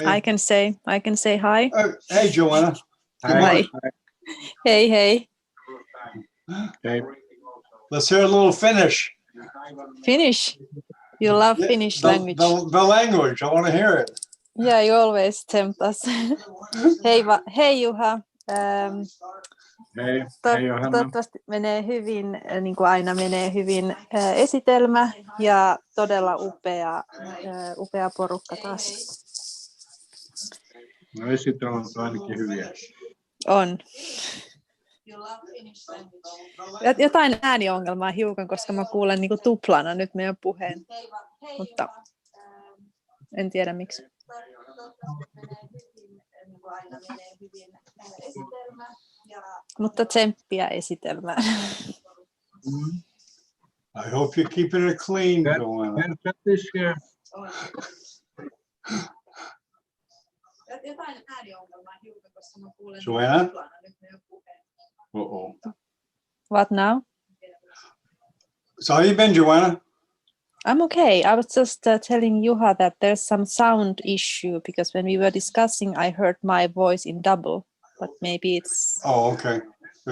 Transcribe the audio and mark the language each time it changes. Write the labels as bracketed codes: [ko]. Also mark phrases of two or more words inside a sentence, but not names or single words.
[en] I can say hi. Hey, Joanna. Good Hi. morning. Hey. Okay. Let's hear a little Finnish. Finnish. You love Yeah, Finnish the, language. The language. I want to hear it. Yeah, you always tempt us. [fi] Hei Juha. Hei, hei Johanna. Toivottavasti menee hyvin, niin kuin aina menee hyvin esitelmä ja todella upea porukka taas. No esitelmät on ainakin hyviä. On. Jotain ääniongelmaa hiukan, koska mä kuulen niin kuin tuplana nyt meidän puheen, mutta en tiedä miksi. Mutta tsemppiä esitelmään. [en] I hope you're keeping it clean, Joanna. [fi] Jotain ääniongelmaa hiukan, koska mä kuulen [en] Joanna? [fi] tuplana nyt meidän puheen. [en] Uh-oh. What now? So how you been, Joanna? I'm okay. I was just telling Juha that there's some sound issue because when we were discussing, I heard my voice in double, but maybe it's. Oh, okay. But